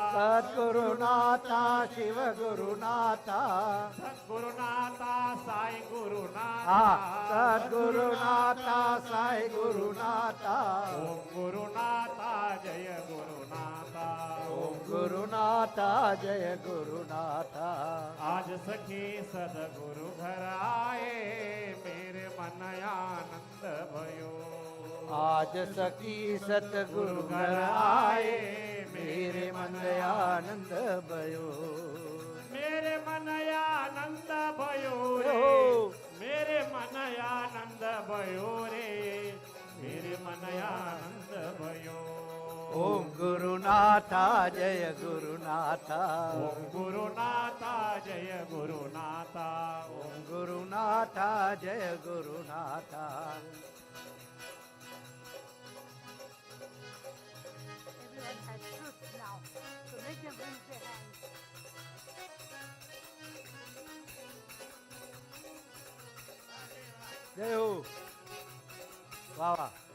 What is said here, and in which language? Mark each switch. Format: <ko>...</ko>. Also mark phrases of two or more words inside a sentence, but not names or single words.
<hi>सद्गुरुनाथा शिव गुरुनाथा सद्गुरुनाथा साई गुरुनाथा सद्गुरुनाथा साई गुरुनाथा ओम गुरुनाथा जय गुरुनाथा ओम गुरुनाथा जय गुरुनाथा आज सखी सदगुरु घर आए मेरे मन आनंद भयो आज सखी सतगुरु घर आए मेरे मन आनंद भयो मेरे मन आनंद भयो रे मेरे मन आनंद भयो रे मेरे मन आनंद भयो ओम गुरुनाथा जय गुरुनाथा ओम गुरुनाथा जय गुरुनाथा ओम गुरुनाथा जय गुरुनाथा</hi> <en>Everyone has fruits now, so make them raise their hands.</en> <hi>जय हो वाह वाह</hi>